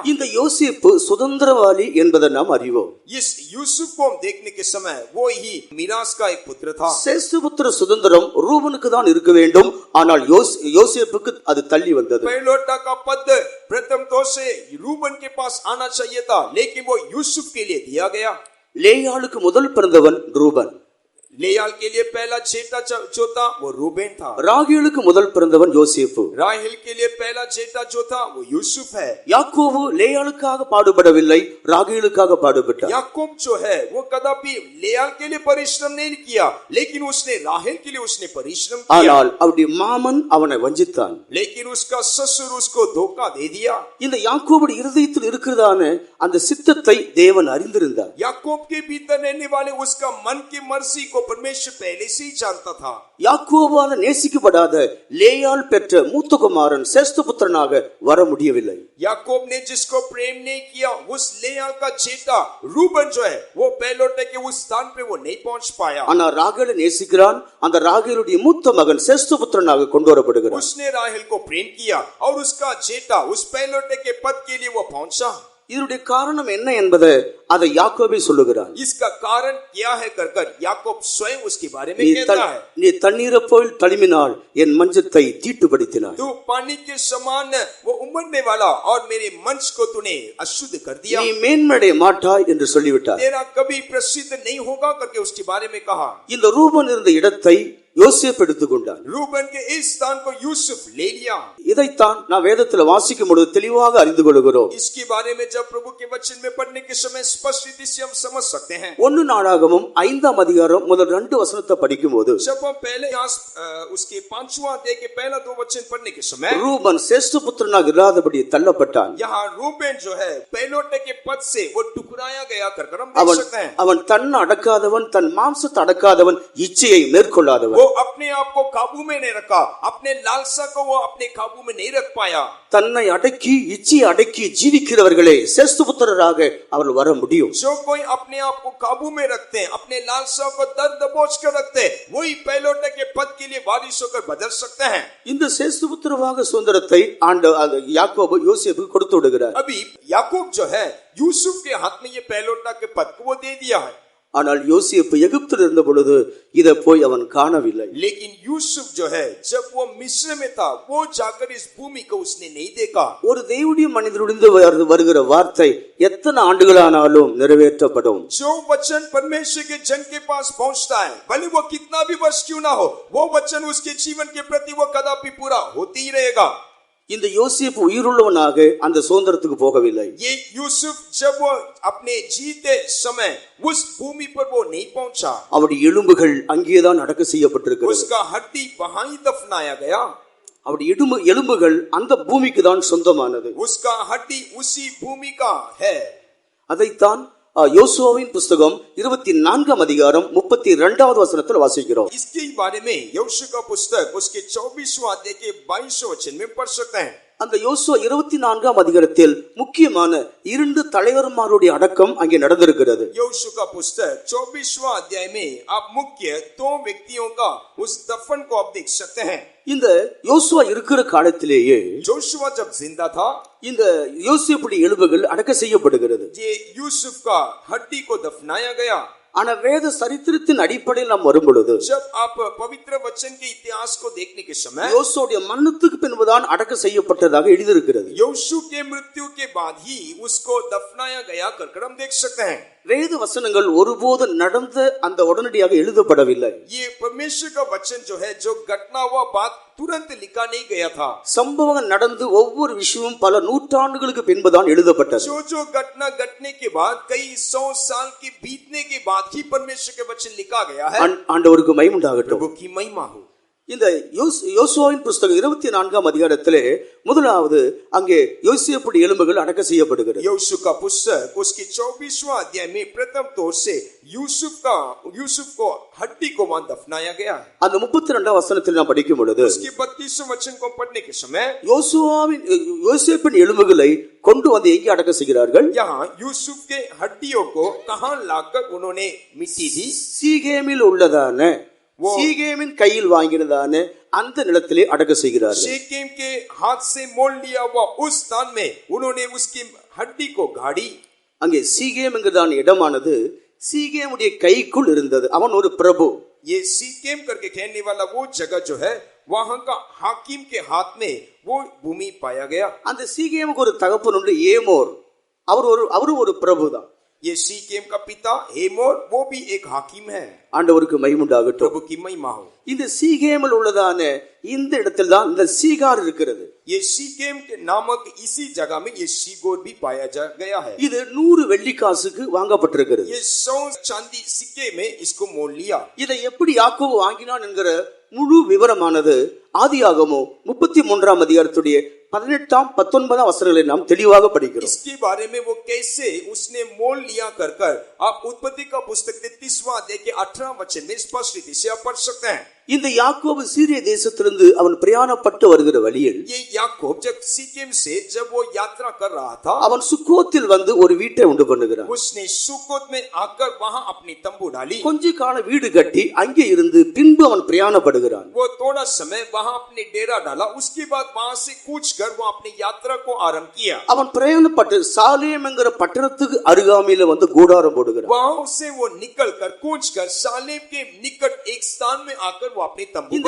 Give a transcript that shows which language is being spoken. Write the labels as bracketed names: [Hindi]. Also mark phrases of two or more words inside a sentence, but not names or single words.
[Tamil] இந்த யோசேப்பு சுதந்திரவாளி என்பதை நாம் அறிவோம். [Hindi] इस यूसुफ को हम देखने के समय वो ही मिरास का एक पुत्र था. [Tamil] சேஷ்டபுத்திர சுதந்திரம் ரூபனுக்கு தான் இருக்க வேண்டும், ஆனால் யோசேப்புக்கு அது தள்ளி வந்தது. [Hindi] पहलोटा का पद प्रथम तौर से रूबन के पास आना चाहिए था, लेकिन वो यूसुफ के लिए दिया गया. [Tamil] லேயாளுக்கு முதல் பிறந்தவன் ரூபன். [Hindi] लेयाल के लिए पहला जेठा जो था वो रूबेन था. [Tamil] ராகேலுக்கு முதல் பிறந்தவன் யோசேப்பு. [Hindi] राहेल के लिए पहला जेठा जो था वो यूसुफ है. [Tamil] யாக்கோபு லேயாளுக்காக பாடுபடவில்லை, ராகேலுக்காக பாடுபட்டார். [Hindi] याकूब जो है वो कदापि लेयाल के लिए परिश्रम नहीं किया, लेकिन उसने राहेल के लिए उसने परिश्रम किया. [Tamil] ஆனால் அவருடைய மாமன் அவனை வஞ்சித்தான். [Hindi] लेकिन उसका ससुर उसको धोखा दे दिया. [Tamil] இந்த யாக்கோபுடைய இருதயத்தில் இருக்கிறதான அந்த சித்தத்தை தேவன் அறிந்திருந்தார். [Hindi] याकूब के भीतर रहने वाले उसका मन की मर्जी को परमेश्वर पहले से ही जानता था. [Tamil] யாக்கோபால நேசிக்கப்படாத லேயாள் பெற்ற மூத்த குமாரன் சேஷ்டபுத்திரனாக வர முடியவில்லை. [Hindi] याकूब ने जिसको प्रेम नहीं किया, उस लेयाल का जेठा रूबन जो है वो पहलोटे के उस स्थान पे वो नहीं पहुंच पाया. [Tamil] ஆனா ராகேலை நேசிக்கிறான். அந்த ராகேலுடைய மூத்த மகன் சேஷ்டபுத்திரனாக கொண்டு வரப்படுகிறான். [Hindi] उसने राहेल को प्रेम किया और उसका जेठा उस पहलोटे के पद के लिए वो पहुंचा. [Tamil] இதனுடைய காரணம் என்ன என்பதை அதை யாக்கோபே சொல்லுகிறான். [Hindi] इसका कारण क्या है कर याकूब स्वयं उसके बारे में कहता है. [Tamil] நீ தண்ணீரை போல் தழுவினால் என் மஞ்சத்தை தீட்டுப்படுத்தினாய். [Hindi] तू पानी के समान वो उमड़ने वाला और मेरे मंच को तूने अशुद्ध कर दिया. [Tamil] நீ மேன்மடைய மாட்டாய் என்று சொல்லிவிட்டார். [Hindi] तेरा कभी प्रसिद्ध नहीं होगा करके उसके बारे में कहा. [Tamil] இந்த ரூபன் இருந்த இடத்தை யோசேப்பு எடுத்துக்கொண்டான். [Hindi] रूबन के इस स्थान को यूसुफ ले लिया. [Tamil] இதைத்தான் நான் வேதத்தில் வாசிக்கும் பொழுது தெளிவாக அறிந்து கொள்கிறோம். [Hindi] इसके बारे में जब प्रभु के वचन में पढ़ने के समय स्पष्ट रीति से हम समझ सकते हैं. [Tamil] 1 நாளாகமம் 5ஆம் அதிகாரம் முதல் 2 வசனத்தை படிக்கும்போது [Hindi] जब हम पहले उसके 5वां अध्याय के पहला 2 वचन पढ़ने के समय [Tamil] ரூபன் சேஷ்டபுத்திரனாக இராதபடி தள்ளப்பட்டான். [Hindi] यहाँ रूबेन जो है पहलोटे के पद से वो टुकराया गया कर हम देख सकते हैं. [Tamil] அவன் தன்னை அடக்காதவன், தன் மாம்சத்தை அடக்காதவன், இச்சையை மேற்கொள்ளாதவன். [Hindi] वो अपने आप को काबू में नहीं रखा, अपने लालसा को वो अपने काबू में नहीं रख पाया। [Tamil] தன்னை அடக்கி இச்சையை அடக்கி ஜீவிக்கிறவர்களே சேஷ்டபுத்திரராக அவர்கள் வர முடியும். [Hindi] जो कोई अपने आप को काबू में रखते हैं, अपने लालसा को दर दबोच कर रखते हैं, वही पहलोटे के पद के लिए वारिस होकर बदल सकते हैं। [Tamil] இந்த சேஷ்டபுத்திரவாக சுதந்திரத்தை யாக்கோபு யோசேப்புக்கு கொடுத்து விடுகிறார். [Hindi] अभी याकूब जो है यूसुफ के हाथ में ये पहलोटा के पद को वो दे दिया है। [Tamil] ஆனால் யோசேப்பு எகிப்தில் இருந்த பொழுது இதை போய் அவன் காணவில்லை. [Hindi] लेकिन यूसुफ जो है जब वो मिस्र में था वो जाकर इस भूमि को उसने नहीं देखा। [Tamil] ஒரு தேவனுடைய மனிதனிலிருந்து வருகிற வார்த்தை எத்தனை ஆண்டுகளானாலும் நிறைவேற்றப்படும். [Hindi] जो वचन परमेश्वर के जन के पास पहुंचता है, भले वो कितना भी वर्ष क्यों ना हो, वो वचन उसके जीवन के प्रति वो कदापि पूरा होते ही रहेगा। [Tamil] இந்த யோசேப்பு உயிருள்ளவனாக அந்த சுதந்திரத்துக்கு போகவில்லை. [Hindi] ये यूसुफ जब वो अपने जीते समय उस भूमि पर वो नहीं पहुंचा, [Tamil] அவருடைய எலும்புகள் அங்கேதான் அடக்கம் செய்யப்பட்டிருக்கிறது. [Hindi] उसका हड्डी वहां ही दफनाया गया। [Tamil] அவருடைய எலும்புகள் அந்த பூமிக்கு தான் சொந்தமானது. [Hindi] उसका हड्डी उसी भूमि का है। [Tamil] அதைத்தான் யோசுவாவின் புஸ்தகம் 24 அதிகாரம் 32வது வசனத்தில் வாசிக்கிறோம். [Hindi] इसके बारे में यहोशू का पुस्तक उसके 24वां अध्याय के 22वें वचन में पढ़ सकते हैं। [Tamil] அந்த யோசுவா 24 அதிகாரத்தில் முக்கியமான 2 தலைவர்மாருடைய அடக்கம் அங்கே நடந்திருக்கிறது. [Hindi] यहोशू का पुस्तक 24वां अध्याय में आप मुख्य 2 व्यक्तियों का उस दफन को आप देख सकते हैं। [Tamil] இந்த யோசுவா இருக்கிற காலத்திலேயே [Hindi] जोशुआ जब जिंदा था, [Tamil] இந்த யோசேப்புடைய எலும்புகள் அடக்கம் செய்யப்படுகிறது. [Hindi] ये यूसुफ का हड्डी को दफनाया गया। [Tamil] ஆனா வேத சரித்திரத்தின் அடிப்படையில் நாம் வரும் பொழுது, [Hindi] जब आप पवित्र वचन के इतिहास को देखने के समय [Tamil] யோசுவாவுடைய மரணத்துக்கு பின்புதான் அடக்கம் செய்யப்பட்டதாக எழுதியிருக்கிறது. [Hindi] यहोशू के मृत्यु के बाद ही उसको दफनाया गया कर हम देख सकते हैं। [Tamil] வேத வசனங்கள் ஒருபோது நடந்த அந்த உடனடியாக எழுதப்படவில்லை. [Hindi] ये परमेश्वर का वचन जो है, जो घटना हुआ बात तुरंत लिखा नहीं गया था। [Tamil] சம்பவம் நடந்து ஒவ்வொரு விஷயமும் பல நூற்றாண்டுகளுக்கு பின்புதான் எழுதப்பட்டது. [Hindi] जो घटना घटने के बाद कई 100 साल के बीतने के बाद ही परमेश्वर के वचन लिखा गया है। [Tamil] ஆண்டவருக்கு மகிமை உண்டாகட்டும். [Hindi] प्रभु की महिमा हो। [Tamil] இந்த யோசுவாவின் புஸ்தகம் 24 அதிகாரத்திலே முதலாவது அங்கே யோசேப்புடைய எலும்புகள் அடக்கம் செய்யப்படுகிறது. [Hindi] यहोशू का पुस्तक उसके 24वां अध्याय में प्रथम तौर से यूसुफ को हड्डी को वहां दफनाया गया है। [Tamil] அந்த 32 வசனத்தில் நாம் படிக்கும் பொழுது, [Hindi] उसके 32वें वचन को पढ़ने के समय [Tamil] யோசேப்பின் எலும்புகளை கொண்டு வந்து எங்கே அடக்கம் செய்கிறார்கள்? [Hindi] यहाँ यूसुफ के हड्डियों को कहां लाकर उन्होंने मिट्टी दी? [Tamil] சீகேமில் உள்ளதான சீகேமின் கையில் வாங்கினதான அந்த நிலத்திலே அடக்கம் செய்கிறார்கள். [Hindi] शेकेम के हाथ से मोल लिया हुआ उस स्थान में उन्होंने उसकी हड्डी को गाड़ी। [Tamil] அங்கே சீகேம் என்கிறதான இடமானது சீகேமுடைய கைக்குள் இருந்தது. அவன் ஒரு பிரபு. [Hindi] ये सीकेम करके कहने वाला वो जगह जो है, वहां का हाकिम के हाथ में वो भूमि पाया गया। [Tamil] அந்த சீகேமுக்கு ஒரு தகப்பன் உண்டு, ஏமோர். அவரும் ஒரு பிரபுதான். [Hindi] ये सीकेम का पिता हेमोर वो भी एक हाकिम है। [Tamil] ஆண்டவருக்கு மகிமை உண்டாகட்டும். [Hindi] प्रभु की महिमा हो। [Tamil] இந்த சீகேமில் உள்ளதான இந்த இடத்தில் தான் இந்த சீகார் இருக்கிறது. [Hindi] ये सीकेम के नामक इसी जगह में ये सीगोर भी पाया गया है। [Tamil] இது 100 வெள்ளிக்காசுக்கு வாங்கப்பட்டிருக்கிறது. [Hindi] ये 100 चांदी सिक्के में इसको मोल लिया। [Tamil] இதை எப்படி யாக்கோபு வாங்கினான் என்கிற முழு விவரமானது ஆதியாகமம் 33 அதிகாரத்துடைய 18 19 வசனங்களை நாம் தெளிவாக படிக்கிறோம். [Hindi] इसके बारे में वो कैसे उसने मोल लिया कर आप उत्पत्ति का पुस्तक 33वां अध्याय के 18 वचन में स्पष्ट रीति से आप पढ़ सकते हैं। [Tamil] இந்த யாக்கோபு சீரிய தேசத்திலிருந்து அவன் பிரயாணப்பட்டு வருகிற வழியில் [Hindi] ये याकूब जब सीकेम से जब वो यात्रा कर रहा था, [Tamil] அவன் சுக்கோத்தில் வந்து ஒரு வீட்டை உண்டு பண்ணுகிறான். [Hindi] उसने सुकोत में आकर वहां अपनी तंबू डाली। [Tamil] கொஞ்ச கால வீடு கட்டி அங்கே இருந்து பின்பு அவன் பிரயாணப்படுகிறான். [Hindi] वो थोड़ा समय वहां अपने डेरा डाला, उसके बाद वहां से कूच कर वो अपनी यात्रा को आरंभ किया। [Tamil] அவன் பிரயாணப்பட்டு சாலேம் என்கிற பட்டணத்துக்கு அருகாமையில வந்து கூடாரம் போடுகிறான். [Hindi] वहां से वो निकल कर कूच कर सालेम के निकट एक स्थान में आकर वो अपने तंबू [Tamil] இந்த